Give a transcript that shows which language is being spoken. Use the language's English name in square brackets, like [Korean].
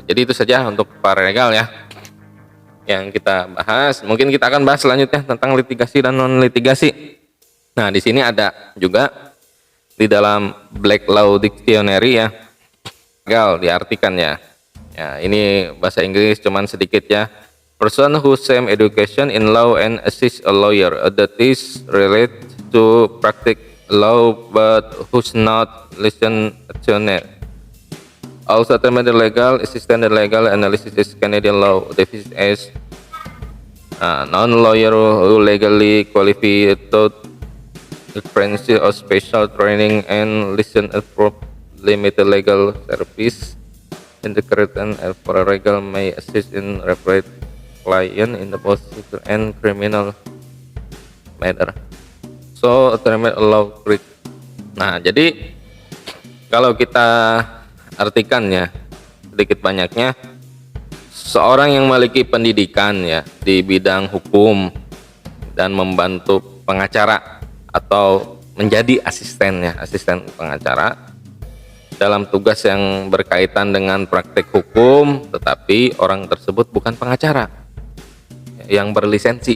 [Indonesian] Jadi itu saja untuk paralegal ya yang kita bahas. Mungkin kita akan bahas selanjutnya tentang litigasi dan non litigasi. Nah, di sini ada juga di dalam Black Law Dictionary ya, legal diartikan ya. Ya, ini bahasa Inggris cuman sedikit ya. [English] Person who same education in law and assist a lawyer, that is related to practice law but who's not licensed attorney. Also, term legal assistant legal analysis is Canadian law defined as non-lawyer who legally qualified to apprenticeship or special training and license for limited legal service. In the current paralegal may assist in represent client in the both civil and criminal matter. So, term law. [Indonesian] Nah, jadi kalau kita artikannya sedikit banyaknya, seorang yang memiliki pendidikan ya di bidang hukum dan membantu pengacara atau menjadi asistennya, asisten pengacara dalam tugas yang berkaitan dengan praktek hukum, tetapi orang tersebut bukan pengacara yang berlisensi.